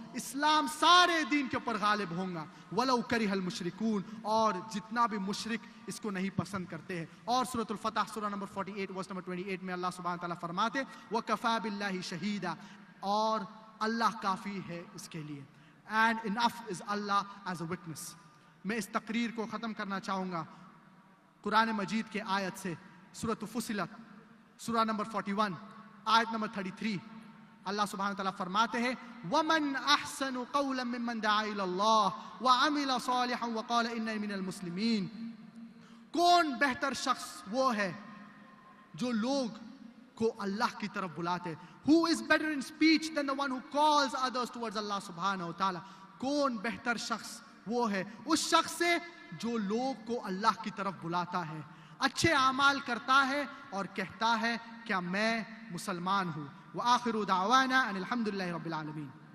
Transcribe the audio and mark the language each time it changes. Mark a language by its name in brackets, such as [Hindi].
[Urdu] اسلام سارے دین کے اوپر غالب ہوگا. [Arabic] وَلَوْ كَرِهَ الْمُشْرِكُونَ, [Urdu] اور جتنا بھی مشرک اس کو نہیں پسند کرتے ہیں. اور سورۃ الفتح سورہ نمبر 48 ورس نمبر 28 میں اللہ سبحانہ تعالیٰ فرماتے [Arabic] وَكَفَى بِاللَّهِ شَهِيدًا, [Urdu] اور اللہ کافی ہے اس کے لیے. [English] And enough is Allah as a witness. [Urdu] میں اس تقریر کو ختم کرنا چاہوں گا قرآن مجید کے آیت سے. سورۃ فصلت سورہ نمبر 41 آیت نمبر 33. اللہ سبحانہ تعالیٰ فرماتے ہیں [Arabic] وَمَنْ أَحْسَنُ قَوْلًا مِّمَّنْ دَعَا إِلَى اللَّهِ وَعَمِلَ صَالِحًا وَقَالَ إِنَّنِي مِنَ الْمُسْلِمِينَ. [Urdu] کون بہتر شخص وہ ہے جو لوگ کو اللہ کی طرف بلاتے. [English] Who is better in speech than the one who calls others towards Allah subhanahu wa ta'ala. [Urdu] کون بہتر شخص وہ ہے اس شخص سے جو لوگ کو اللہ کی طرف بلاتا ہے, اچھے اعمال کرتا ہے اور کہتا ہے کیا میں مسلمان ہوں. [Arabic] وآخر دعوانا ان الحمد للہ رب العالمین.